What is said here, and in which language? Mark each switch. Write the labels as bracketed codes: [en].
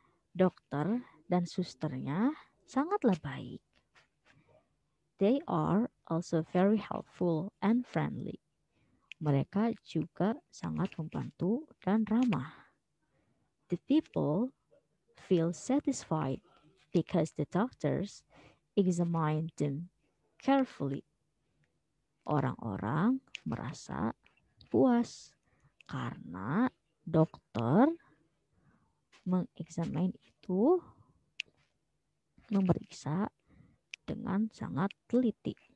[id] Dokter dan susternya sangatlah baik. [en] They are also very helpful and friendly. [id] Mereka juga sangat membantu dan ramah. [en] The people feel satisfied because the doctors examine them carefully. [id] Orang-orang merasa puas karena dokter mengeksamin itu, memeriksa dengan sangat teliti.